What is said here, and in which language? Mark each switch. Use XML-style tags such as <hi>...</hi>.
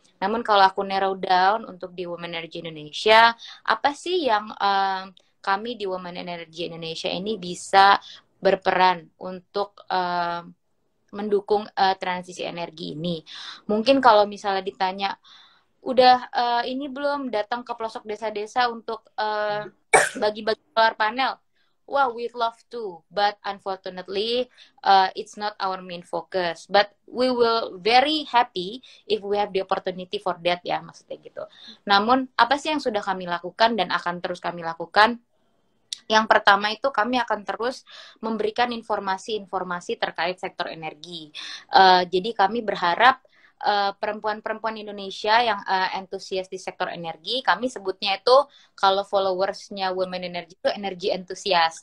<id>Namun kalau aku narrow down untuk di Women Energy Indonesia, apa sih yang kami di Women Energy Indonesia ini bisa berperan untuk mendukung transisi energi ini? Mungkin kalau misalnya ditanya, udah ini belum datang ke pelosok desa-desa untuk bagi-bagi solar panel?</id> <en>Well, we'd love to, but unfortunately, it's not our main focus. But we will very happy if we have the opportunity for that ya,</en> <id>maksudnya gitu. Namun, apa sih yang sudah kami lakukan dan akan terus kami lakukan? Yang pertama itu kami akan terus memberikan informasi-informasi terkait sektor energi. Jadi kami berharap perempuan-perempuan Indonesia yang antusias di sektor energi, kami sebutnya itu kalau followersnya Women Energy itu energi entusias.</id>